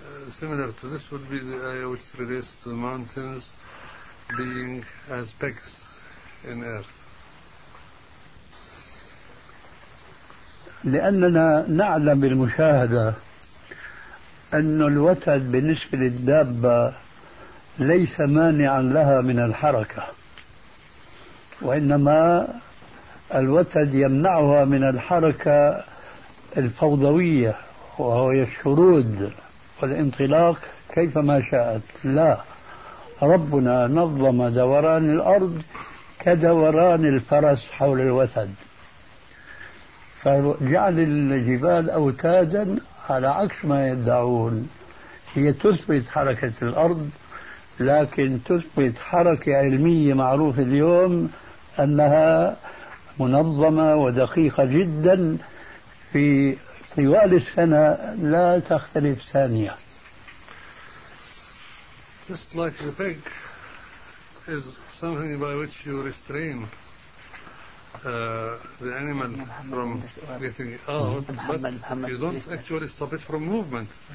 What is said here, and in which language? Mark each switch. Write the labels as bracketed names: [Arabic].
[English] Similar to this would be the ayah which relates to the mountains being as pegs in earth. [Arabic] لأننا نعلم بالمشاهدة أن الوتد بالنسبة للدابة ليس مانعا لها من الحركة، وإنما الوتد يمنعها من الحركة الفوضوية وهو الشرود والانطلاق كيفما شاءت. لا، ربنا نظم دوران الأرض كدوران الفرس حول الوتد، فجعل الجبال أوتادا على عكس ما يدعون، هي تثبت حركة الأرض لكن تثبت حركة علمية معروفة اليوم أنها منظمة ودقيقة جدا في طوال السنة لا تختلف ثانية. [English] Just like the peg is something by which you restrain the animal from getting out, but you don't actually stop it from movement.